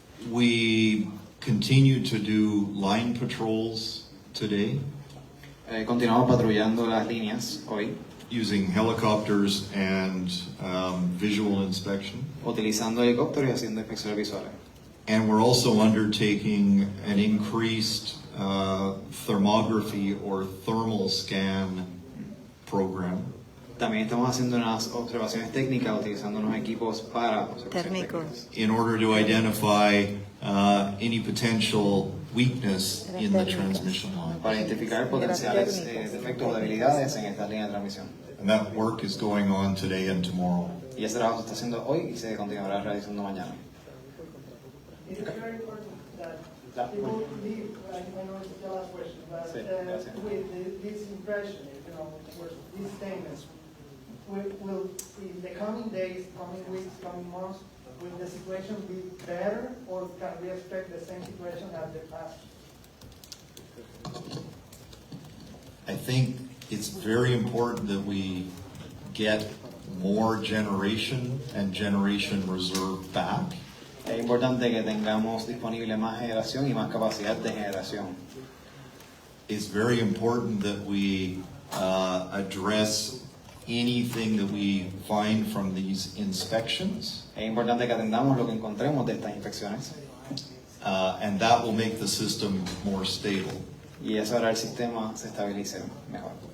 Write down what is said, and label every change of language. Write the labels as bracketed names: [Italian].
[English] We continue to do line patrols today [Spanish] Continuamos patrullando las líneas hoy, [English] using helicopters and visual inspection. [Spanish] utilizando helicópteros y haciendo inspecciones visuales. [English] And we're also undertaking an increased thermography or thermal scan program. [Spanish] También estamos haciendo unas observaciones técnicas utilizando unos equipos para observaciones Térmicos. técnicas. [English] In order to identify any potential weakness in the transmission line. [Spanish] Para identificar potenciales defectos o debilidades en esta línea de transmisión. [English] And that work is going on today and tomorrow. [Spanish] Y ese trabajo se está haciendo hoy y se continuará realizando mañana. [English] It is very important that people leave, I know it's the last question, but with this impression, with these statements, will in the coming days, coming weeks, coming months, will the situation be better, or can we expect the same situation as the past? I think it's very important that we get more generation and generation reserve back. [Spanish] Es importante que tengamos disponible más generación y más capacidad de generación. [English] It's very important that we address anything that we find from these inspections. [Spanish] Es importante que atendamos lo que encontremos de estas inspecciones. [English] And that will make the system more stable. [Spanish] Y eso hará el sistema se estabilice mejor.